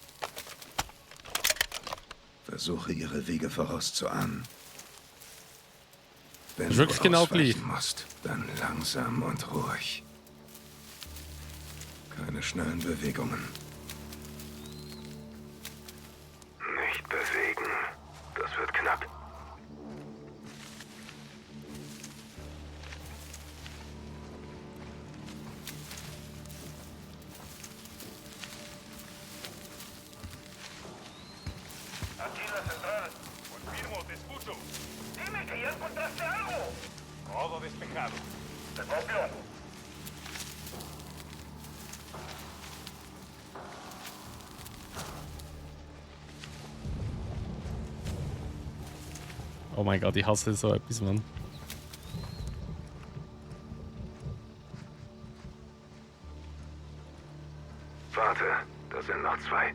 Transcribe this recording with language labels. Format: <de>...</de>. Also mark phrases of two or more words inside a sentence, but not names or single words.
<de>Versuche ihre Wege vorauszuahnen. Wenn ist wirklich du genau ausweichen gleich. musst, dann langsam und ruhig. Keine schnellen Bewegungen. Nicht bewegen. Das wird knapp.</de> <es>Aquila Central. Confirmo, te escucho. Dime que ya encontraste algo. Todo despejado. Te copio.</es> <de>Oh mein Gott, ich hasse so etwas, Mann. Warte, da sind noch zwei.</de>